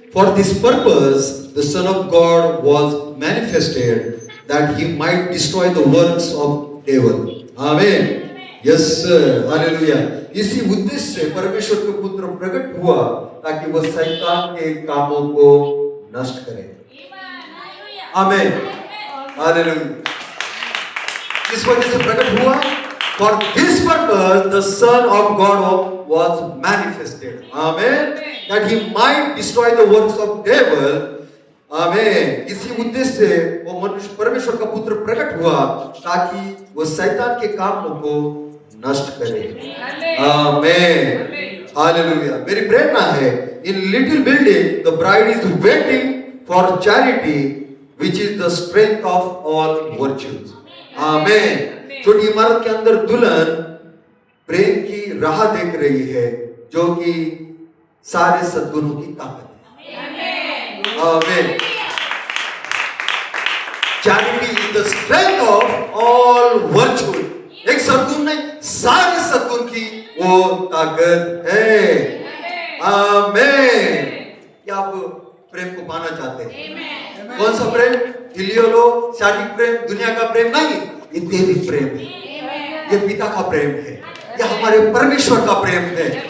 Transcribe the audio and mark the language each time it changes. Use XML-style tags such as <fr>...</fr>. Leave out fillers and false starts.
<en>For this purpose the Son of God was manifested, that he might destroy the works of devil. Amen. Yes sir, hallelujah.</en> <hi>इसी उद्देश्य से परमेश्वर के पुत्र प्रकट हुआ, ताकि वह शैतान के कामों को नष्ट करे। आमीन, हालेलुया। इस वजह से प्रकट हुआ।</hi> <en>For this purpose the Son of God was manifested. Amen. That he might destroy the works of devil.</en> <hi>आमीन। इसी उद्देश्य से वो मनुष्य परमेश्वर का पुत्र प्रकट हुआ, ताकि वो शैतान के कामों को नष्ट करे। आमीन, हालेलुया। मेरी प्रेरणा है,</hi> <en>in little building the bride is waiting for charity, which is the strength of all virtues.</en> <hi>आमीन। छोटी इमारत के अंदर दुल्हन प्रेम की राह देख रही है, जो कि सारे सद्गुणों की ताकत है। आमीन।</hi> <en>Charity is the strength of all virtue.</en> <hi>एक सद्गुण नहीं, सारे सद्गुण की वो ताकत है। आमीन। क्या आप प्रेम को पाना चाहते हैं? कौन सा प्रेम? फिलियोलो, शारीरिक प्रेम, दुनिया का प्रेम नहीं, ये दैविक प्रेम है, ये पिता का प्रेम है, ये हमारे परमेश्वर का प्रेम है।</hi>